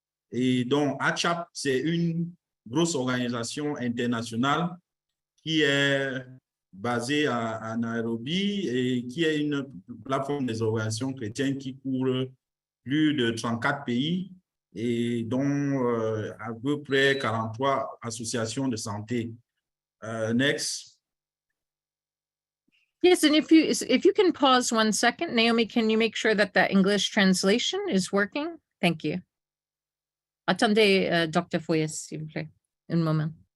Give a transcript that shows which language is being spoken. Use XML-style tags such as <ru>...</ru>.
<fr>Et donc, ACHAP, c'est une grosse organisation internationale qui est basée à Nairobi et qui est une plateforme des organisations chrétiennes qui couvre plus de 34 pays et dont à peu près 43 associations de santé.</fr> <en>Next. Yes, and if you can pause 1 second, Naomi, can you make sure that the English translation is working? Thank you.</en> <fr>Attendez,</fr> <en>Dr.</en> <fr>Foyes, s'il vous plaît, un moment.</fr>